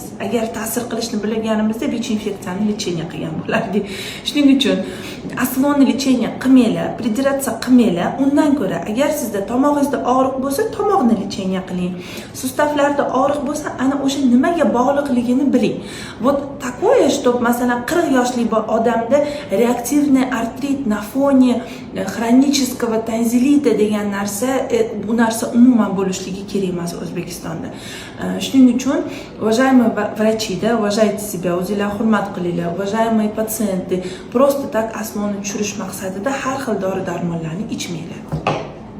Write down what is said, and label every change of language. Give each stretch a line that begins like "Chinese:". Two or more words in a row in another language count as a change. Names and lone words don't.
Uzbek: Agar ta'sir qilishni bilganimizda birinchi infeksiyani lecheniya qilgan bo'lardik. Shuning uchun aslovni lecheniya qilmanglar, pridratsiya qilmanglar. Undan ko'ra, agar sizda tomog'ingizda og'riq bo'lsa, tomoqni lecheniya qiling. Sustavlarda og'riq bo'lsa, ana o'sha nimaga bog'liqligini biling.
Russian: Вот такое, что
Uzbek: masalan 40 yoshli odamda reaktivный artrit
Russian: на фоне хронического танзилита
Uzbek: degan narsa, bu narsa umuman bo'lishligi kerak emas O'zbekistonda. Shuning uchun,
Russian: уважаемые врачи, да, уважайте себя,
Uzbek: o'zingizlarni hurmat qilinglar,
Russian: уважаемые пациенты, просто так
Uzbek: aslovni tushirish maqsadida har xil dori-darmonlarni ichmanglar.